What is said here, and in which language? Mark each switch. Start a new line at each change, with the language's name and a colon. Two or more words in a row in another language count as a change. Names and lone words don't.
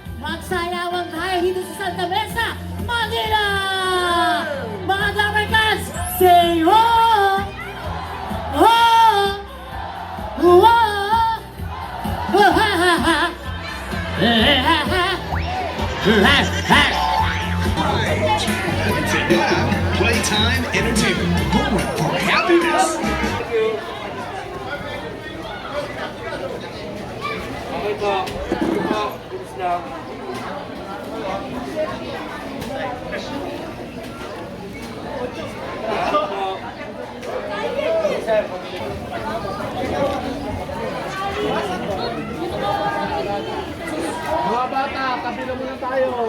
Filipino: Magsayawan tayo dito sa Santa Mesa, Manila! Mga Damercans,
English: say ho! Ho! Ho! Ho! Ha ha ha! Ha ha ha! Playtime Entertainment, home for happiness.
Filipino: Okay po. Okay po. Bilis lang. Mga bata, kabila muna tayo.